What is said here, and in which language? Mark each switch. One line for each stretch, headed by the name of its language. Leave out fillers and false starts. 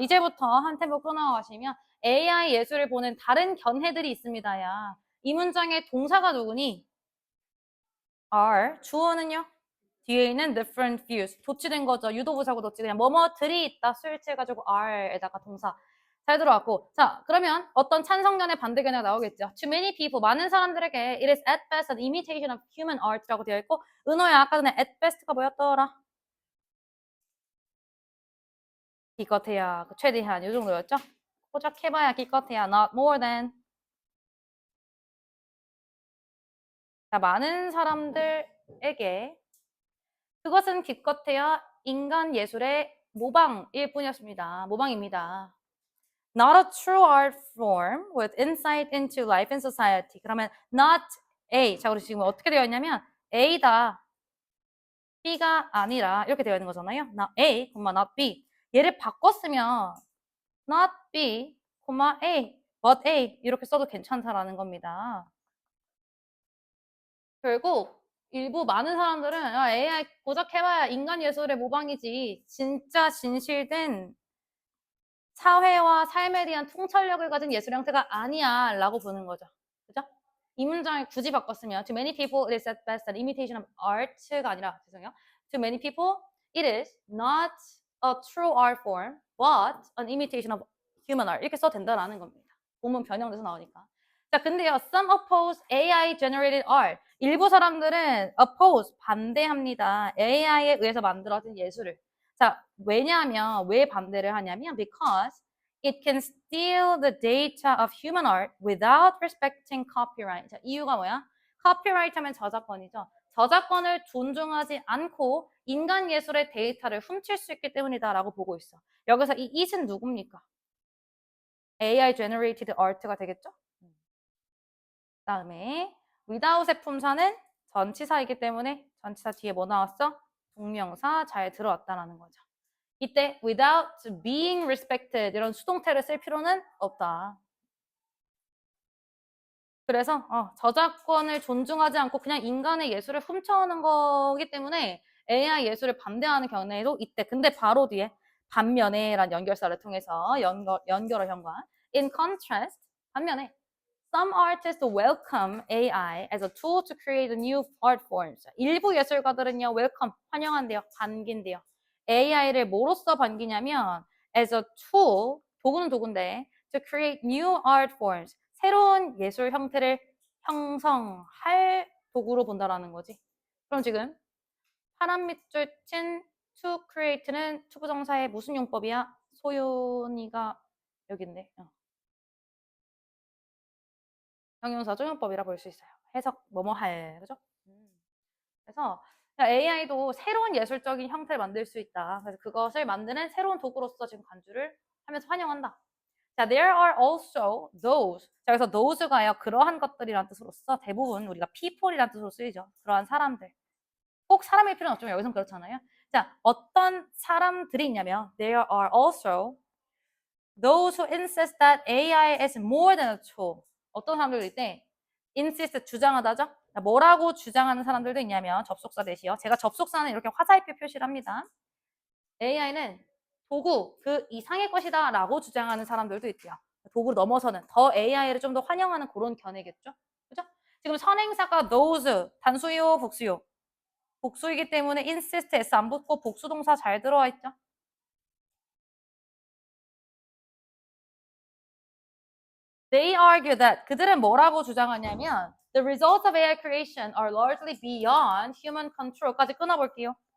Korean: 이제부터 한 템포 끊어가시면 AI 예술을 보는 다른 견해들이 있습니다. 야. 이 문장의 동사가 누구니? are. 주어는요? 뒤에 있는
English: different views.
Korean: 도치된 거죠. 유도부사고 도치. 그냥 뭐뭐들이 있다. 수일치해가지고 are에다가 동사. 잘 들어왔고. 자, 그러면 어떤 찬성견의 반대견해가 나오겠죠.
English: To many people.
Korean: 많은 사람들에게
English: it is at best an imitation of human art라고 되어 있고,
Korean: 은호야 아까 전에
English: at best가
Korean: 뭐였더라? 기껏해야 최대한 이 정도였죠? 포착해봐야 기껏해야
English: not more than.
Korean: 자, 많은 사람들에게 그것은 기껏해야 인간 예술의 모방일 뿐이었습니다. 모방입니다.
English: Not a true art form with insight into life and society. 그러면 not A.
Korean: 자, 그리고 지금 어떻게 되어 있냐면 A다. B가 아니라 이렇게 되어 있는 거잖아요.
English: Not A, not B.
Korean: 얘를 바꿨으면
English: not B, A, but A
Korean: 이렇게 써도 괜찮다라는 겁니다. 결국 일부 많은 사람들은 AI 고작 해봐야 인간 예술의 모방이지 진짜 진실된 사회와 삶에 대한 통찰력을 가진 예술 형태가 아니야 라고 보는 거죠. 그죠?
English: 이 문장을 굳이 바꿨으면 To many people it is at best an imitation of art가
Korean: 아니라 죄송해요.
English: To many people it is not a true art form but an imitation of human art
Korean: 이렇게 써도 된다라는 겁니다. 본문 변형돼서 나오니까. 자, 근데요.
English: Some oppose AI generated art.
Korean: 일부 사람들은 oppose 반대합니다. AI에 의해서 만들어진 예술을. 자, 왜냐하면 왜 반대를 하냐면
English: because it can steal the data of human art without respecting copyright.
Korean: 자, 이유가 뭐야? copyright 하면 저작권이죠. 저작권을 존중하지 않고 인간 예술의 데이터를 훔칠 수 있기 때문이다라고 보고 있어. 여기서 이 it은 누굽니까?
English: AI generated art가
Korean: 되겠죠? 다음에 without의 품사는 전치사이기 때문에 전치사 뒤에 뭐 나왔어? 동명사 잘 들어왔다라는 거죠. 이때
English: without being respected
Korean: 이런 수동태를 쓸 필요는 없다. 그래서 저작권을 존중하지 않고 그냥 인간의 예술을 훔쳐오는 거기 때문에 AI 예술을 반대하는 견해도 이때. 근데 바로 뒤에 반면에 란 연결사를 통해서 연결어 현관.
English: In contrast, 반면에 Some artists welcome AI as a tool to create new art forms.
Korean: 일부 예술가들은요, welcome, 환영한대요, 반긴대요. AI를 뭐로써 반기냐면
English: as a tool,
Korean: 도구는 도구인데
English: to create new art forms,
Korean: 새로운 예술 형태를 형성할 도구로 본다라는 거지. 그럼 지금 파란 밑줄 친 to create는 투부정사의 무슨 용법이야? 소윤이가 여기인데. 형용사 조용법이라 볼 수 있어요. 해석 뭐뭐 할 그죠? 그래서 AI도 새로운 예술적인 형태를 만들 수 있다. 그래서 그것을 만드는 새로운 도구로서 지금 간주를 하면서 환영한다.
English: 자, there are also those.
Korean: 자, 그래서 those가요. 그러한 것들이란 뜻으로서 대부분 우리가 people이란 뜻으로 쓰이죠. 그러한 사람들. 꼭 사람일 필요는 없지만 여기서는 그렇잖아요. 자, 어떤 사람들이 있냐면
English: there are also those who insist that AI is more than a tool.
Korean: 어떤 사람들도 있대. insist 주장하다죠. 뭐라고 주장하는 사람들도 있냐면 접속사 대시요. 제가 접속사는 이렇게 화살표 표시를 합니다. AI는 도구 그 이상의 것이다 라고 주장하는 사람들도 있대요. 도구를 넘어서는 더 AI를 좀 더 환영하는 그런 견해겠죠. 그죠? 지금 선행사가 those 단수요 복수요. 복수이기 때문에 insist s 안 붙고 복수 동사 잘 들어와 있죠.
English: They argue that
Korean: 그들은 뭐라고 주장하냐면
English: the results of AI creation are largely beyond human control까지
Korean: 끊어볼게요.